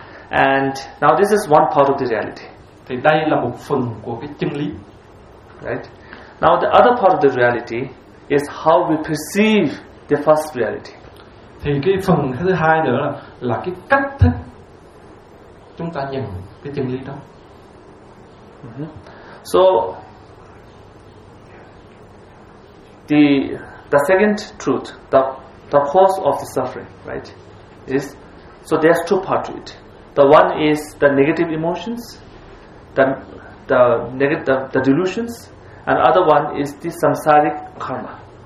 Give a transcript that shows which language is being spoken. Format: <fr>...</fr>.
<en>And now this is one part of the reality.</en> <vi>Thì đây là một phần của cái chân lý.</vi> <en>Right. Now the other part of the reality is how we perceive the first reality.</en> <vi>Thì cái phần thứ hai nữa là cái cách thức chúng ta nhận cái chân lý đó.</vi> <en>So the second truth, the cause of the suffering, right, is, so there's two parts to it. The one is the negative emotions, the delusions, and other one is the samsaric karma.</en>